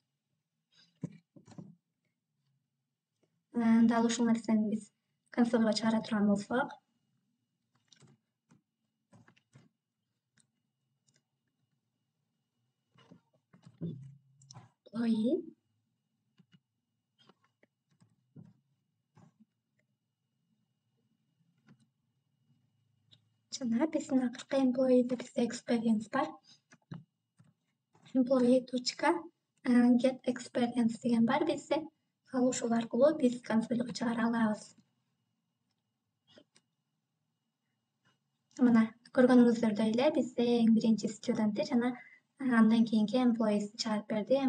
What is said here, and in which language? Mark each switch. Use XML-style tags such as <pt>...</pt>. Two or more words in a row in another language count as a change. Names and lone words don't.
<ky>Дал ушул нерсени биз консольго чыгара турган болсок, employee жана биздин акыркы employee'де бизде experience бар.</ky> <en>employee.get experience</en> <ky>деген бар бизде. Ал ушул аркылуу биз консольго чыгара алабыз. Мына көргөнүңүздөрдөй эле бизде эң биринчи студентти жана андан кийинки employees'ти чыгарып берди.</ky>